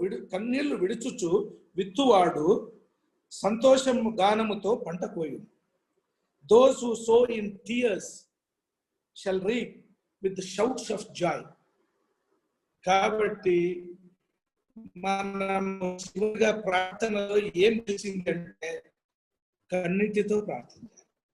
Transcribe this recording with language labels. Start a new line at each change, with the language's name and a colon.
Telugu: కన్నీళ్లు విడుచుచు విత్తువాడు సంతోషము గానముతో పంట కోయును.
English: Those who sow in tears shall reap with the shouts of joy.
Telugu: కాబట్టి మనము చివరిగా ప్రార్థనలో ఏం తెలిసిందంటే కన్నీటితో ప్రార్థన చేయాలి.